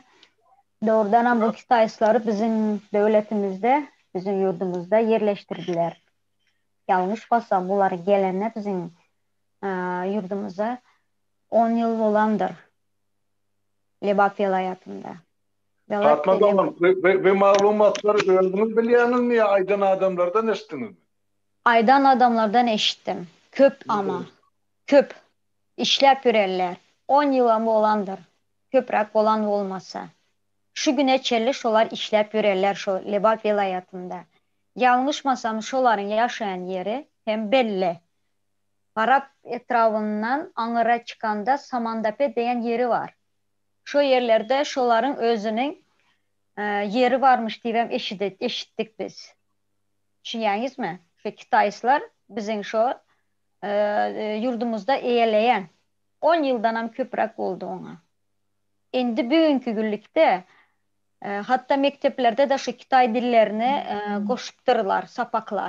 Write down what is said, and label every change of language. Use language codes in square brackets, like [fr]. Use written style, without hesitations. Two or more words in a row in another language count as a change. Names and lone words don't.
[tk] Doğrudan ham bu Kitaýçylary biziň döwletimizde, biziň ýurdumuzda yerleşdirdiler. Ýalňyş bolsam, bular gelende biziň ýurdumuzda 10 ýyl bolandyr. Lebap welaýatynda. Fatma Hanım, ve maglumatları gördünüz bilýänizmi ýa aýdan adamlardan eşitdiňizmi? Aýdan adamlardan eşitdim. Köp ama. Köp. İşläp ýöreller. 10 ýyla bolandyr. Köprek bolan bolmasa. Şu güne çelli şolar işläp ýöreller şu Lebap welaýatynda. Ýalňyşmasam şolaryň ýaşaýan ýeri hem belli. Arap etrafından Aňyra çykanda Samandape diýen ýeri var. Şu yerlerde şolaryň özüniň yeri varmış diýip eşitdik biz. Şuňaňyzmy? Şu Kitaýçylar biziň şu ýurdumuzda eýeleýän 10 ýyldan hem köprek boldy oňa. Endi bugünkü günlükde hatta mekteplerde de şu Kitay dillerini goşupdyrlar, sapaklar.